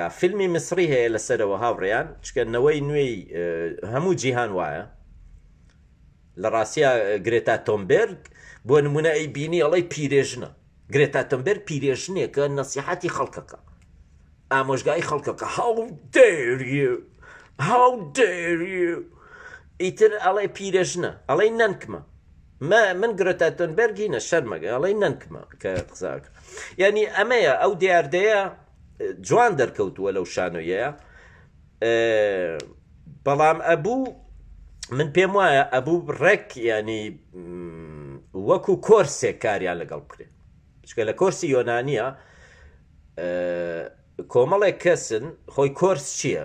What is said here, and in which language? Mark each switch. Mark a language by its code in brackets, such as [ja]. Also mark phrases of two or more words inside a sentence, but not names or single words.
[ckb] فیلمی مسری هەیە لەسەرەوە هاوڕێیان چکەنەوەی نوێی هەموو جیهان وایە لە ڕاستیە گرێتا تۆمبێرگ بۆ نمونە ئەی بینی ئەڵەی پیرێژنە. گرێتا تۆمبێرگ پیرێژنێکە نەسیحەتی خەڵکەکە، ئامۆژگای خەڵکەکە [en] how dare you [ckb] ئیتر ئەڵێ پیرێژنە ئەڵەی نەنکمە من گرێتا تۆمبێرگینە شەرمەگە ئەڵەی نەنکمە کە قساکە. یعنی ئەمەیە ئەو دیاردەیە جوان دەرکەوتووە لەو شانۆیەیە. بەڵام ئەبوو من پێم وایە ئەبوو ڕێک ینی وەکو کۆرسێک کاریان لەگەڵ بکرێت، چکە لە کۆرسی یۆنانیە کۆمەڵێک کەسن خۆی کۆرس چییە؟